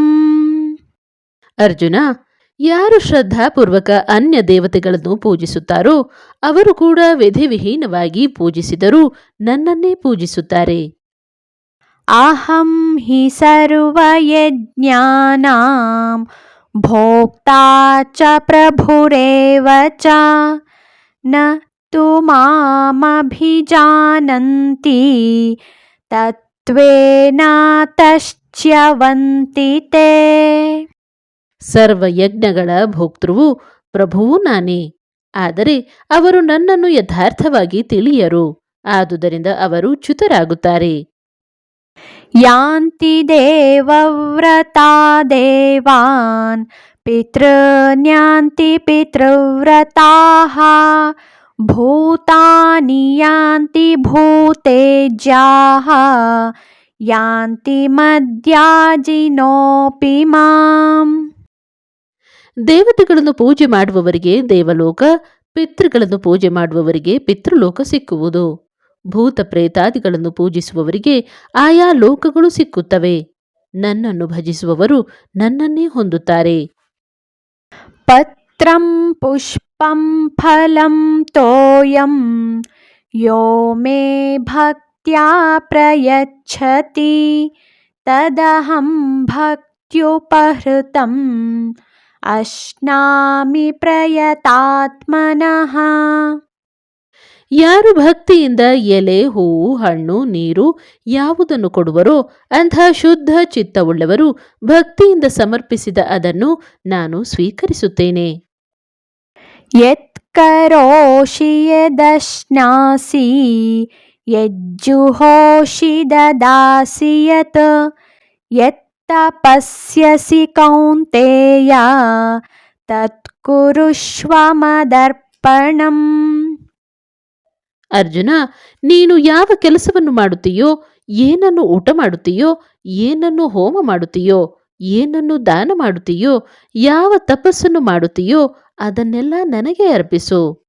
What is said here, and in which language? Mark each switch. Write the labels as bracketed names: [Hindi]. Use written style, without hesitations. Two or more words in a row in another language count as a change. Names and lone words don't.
[Kannada] ಅರ್ಜುನ, ಯಾರು ಶ್ರದ್ಧಾಪೂರ್ವಕ ಅನ್ಯ ದೇವತೆಗಳನ್ನು ಪೂಜಿಸುತ್ತಾರೋ ಅವರು ಕೂಡ ವಿಧಿವಿಹೀನವಾಗಿ ಪೂಜಿಸಿದರೂ ನನ್ನನ್ನೇ ಪೂಜಿಸುತ್ತಾರೆ. [Sanskrit] ಅಹಂ ಹಿ ಸರ್ವಯಜ್ಞಾನಾಂ ಭೋಕ್ತಾ ಚ ಪ್ರಭುರೇವ ಚ ನ ತು ಮಾಮಭಿಜಾನಂತಿ ತತ್ವೇನ ತಶ್ಚ್ಯವಂತಿ ತೇ. [Kannada] ಸರ್ವಯಜ್ಞಗಳ ಭೋಕ್ತೃವು ಪ್ರಭುವು ನಾನೇ, ಆದರೆ ಅವರು ನನ್ನನ್ನು ಯಥಾರ್ಥವಾಗಿ ತಿಳಿಯರು, ಆದುದರಿಂದ ಅವರು ಚ್ಯುತರಾಗುತ್ತಾರೆ. [Sanskrit] ಯಾಂತಿ ದೇವವ್ರತಾ ದೇವಾನ್ ಪಿತೃನ್ಯಾಂತಿ ಪಿತೃವ್ರತಾಃ ಭೂತಾನಿ ಯಾಂತಿ ಭೂತೇಜ್ಯಾಃ ಯಾಂತಿ ಮದ್ಯಾಜಿನೋಪಿ ಮಾಂ. [Kannada] ದೇವತೆಗಳನ್ನು ಪೂಜೆ ಮಾಡುವವರಿಗೆ ದೇವಲೋಕ, ಪಿತೃಗಳನ್ನು ಪೂಜೆ ಮಾಡುವವರಿಗೆ ಪಿತೃಲೋಕ ಸಿಕ್ಕುವುದು. ಭೂತ ಪ್ರೇತಾದಿಗಳನ್ನು ಪೂಜಿಸುವವರಿಗೆ ಆಯಾ ಲೋಕಗಳು ಸಿಕ್ಕುತ್ತವೆ. ನನ್ನನ್ನು ಭಜಿಸುವವರು ನನ್ನನ್ನೇ ಹೊಂದುತ್ತಾರೆ. [Sanskrit] ಪತ್ರಂ ಪುಷ್ಪಂ ಫಲಂ ತೋಯಂ ಯೋ ಮೇ ಭಕ್ತ್ಯಾ ಪ್ರಯಚ್ಛತಿ ತದಹಂ ಭಕ್ತ್ಯುಪಹೃತಂ ಅಶ್ನಾಮಿ ಪ್ರಯತಾತ್ಮನಃ. [Kannada] ಯಾರು ಭಕ್ತಿಯಿಂದ ಎಲೆ, ಹೂವು, ಹಣ್ಣು, ನೀರು ಯಾವುದನ್ನು ಕೊಡುವರೋ ಅಂಥ ಶುದ್ಧ ಚಿತ್ತವುಳ್ಳವರು ಭಕ್ತಿಯಿಂದ ಸಮರ್ಪಿಸಿದ ಅದನ್ನು ನಾನು ಸ್ವೀಕರಿಸುತ್ತೇನೆ. [Sanskrit] ಯತ್ ಕರೋಷಿ ಯದಶ್ನಾಸಿ ಯಜ್ಜುಹೋಷಿ ದದಾಸಿ ಯತ್ ಯತ್ ತಪಸ್ಯಸಿ ಕೌಂತೇಯ ತತ್ ಕುರುಷ್ವ ಮದರ್ಪಣಂ. [Kannada] ಅರ್ಜುನ, ನೀನು ಯಾವ ಕೆಲಸವನ್ನು ಮಾಡುತ್ತೀಯೋ, ಏನನ್ನು ಊಟ ಮಾಡುತ್ತೀಯೋ, ಏನನ್ನು ಹೋಮ ಮಾಡುತ್ತೀಯೋ, ಏನನ್ನು ದಾನ ಮಾಡುತ್ತೀಯೋ, ಯಾವ ತಪಸ್ಸನ್ನು ಮಾಡುತ್ತೀಯೋ ಅದನ್ನೆಲ್ಲ ನನಗೆ ಅರ್ಪಿಸು.